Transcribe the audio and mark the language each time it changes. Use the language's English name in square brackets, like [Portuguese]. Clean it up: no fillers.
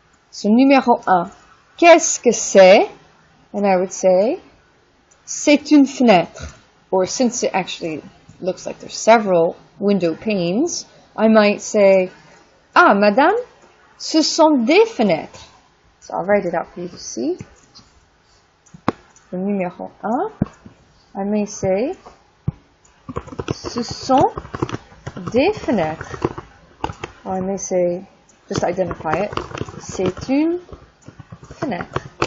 [French] So numéro 1, qu'est-ce que c'est? [English] And I would say, [French] c'est une fenêtre. [English] Or since it actually looks like there's several window panes, I might say, [French] ah, madame, ce sont des fenêtres. [English] So I'll write it out for you to see. [French] Le numéro 1, [English] I may say, [French] ce sont des fenêtres. [English] Or I may say, just identify it, [French] c'est une fenêtre.